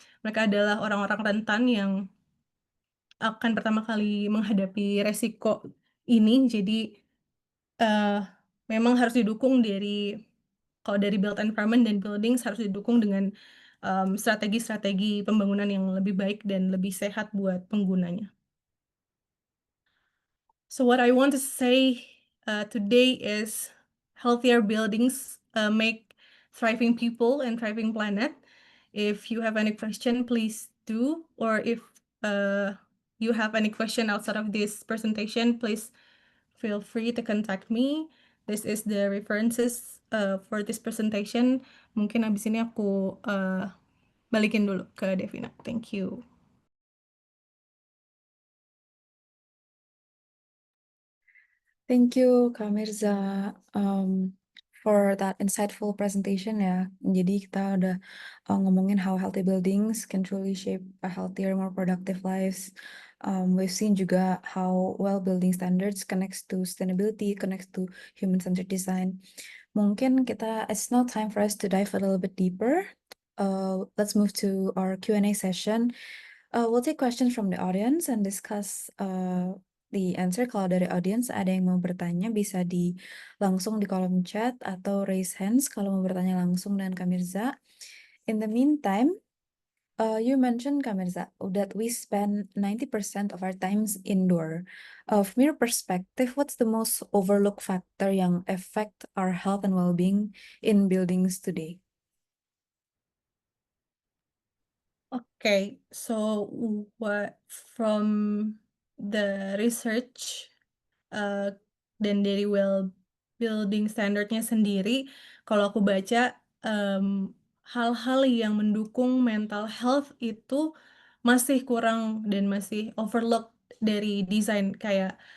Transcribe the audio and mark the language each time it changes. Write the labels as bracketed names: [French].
[Indonesian] Mereka adalah orang-orang rentan yang akan pertama kali menghadapi resiko ini. Jadi memang harus didukung kalau dari built environment dan buildings harus didukung dengan strategi-strategi pembangunan yang lebih baik dan lebih sehat buat penggunanya. [English] So what I want to say today is healthier buildings make thriving people and thriving planet. If you have any question, please do. Or if you have any question outside of this presentation, please feel free to contact me. This is the references for this presentation. [Indonesian] Mungkin abis ini aku balikin dulu ke Devina. [English] Thank you. Thank you, Kak Mirza, for that insightful presentation ya. [Indonesian] Jadi kita udah ngomongin [English] how healthy buildings can truly shape a healthier, more productive lives. We've seen juga how well building standards connects to sustainability, connects to human-centered design. Mungkin it's now time for us to dive a little bit deeper. Let's move to our Q&A session. We'll take questions from the audience and discuss the answer. [Indonesian] Kalau dari audience ada yang mau bertanya bisa langsung di kolom chat atau [English] raise hands [Indonesian] kalau mau bertanya langsung dengan Kak Mirza. [English] In the meantime, you mentioned, Kak Mirza, that we spend 90% of our times indoor. From your perspective, what's the most overlooked factor [Indonesian] yang [English] affect our health and well-being in buildings today? Okay, so what from the research [Indonesian] dan dari building standardnya sendiri, kalau aku baca hal-hal yang mendukung mental health itu masih kurang dan masih overlooked dari desain kayak